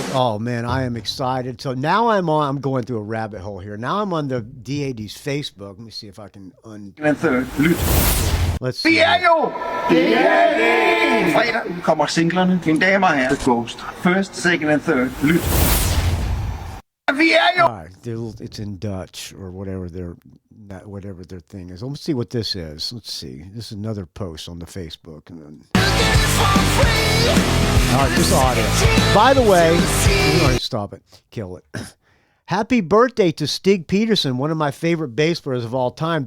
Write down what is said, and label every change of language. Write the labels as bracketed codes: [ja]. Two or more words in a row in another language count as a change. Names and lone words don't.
[en] Oh man, I am excited. So now I'm going through a rabbit hole here. Now I'm on the DAD's Facebook. Let me see if I can [da] En third, lyt. [en] let's see. [da] Vi er jo DAD! Fredag udkommer singlerne, mine damer og herrer. The Ghost. [en] First, second and third, [da] lyt. Vi er jo... [en] All right, it's in Dutch or whatever their thing is. Let's see what this is. Let's see. This is another post on the Facebook. And then... All right, just audio. By the way, all right, stop it. Kill it. Happy birthday to Stig Peterson, one of my favorite bass players of all time.